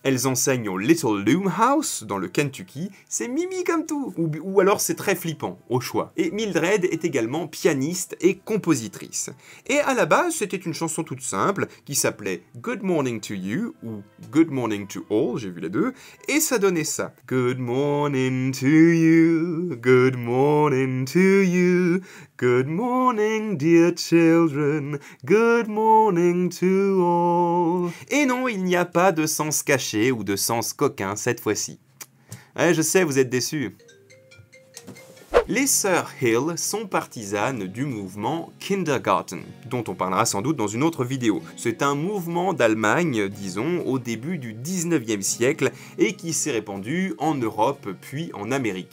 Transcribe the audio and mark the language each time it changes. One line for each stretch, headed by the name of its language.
French: Elles enseignent au Little Loom House, dans le Kentucky, c'est mimi comme tout, ou alors c'est très flippant, au choix. Et Mildred est également pianiste et compositrice. Et à la base, c'était une chanson toute simple, qui s'appelait Good Morning to You, ou Good Morning to All, j'ai vu les deux, et ça donnait ça.
English: Good morning to you, good morning to you, good morning dear children, good morning to all.
French: Et non, il n'y a pas de sens caché ou de sens coquin cette fois-ci. Ouais, je sais, vous êtes déçus. Les sœurs Hill sont partisanes du mouvement Kindergarten, dont on parlera sans doute dans une autre vidéo. C'est un mouvement d'Allemagne, disons, au début du 19e siècle, et qui s'est répandu en Europe puis en Amérique.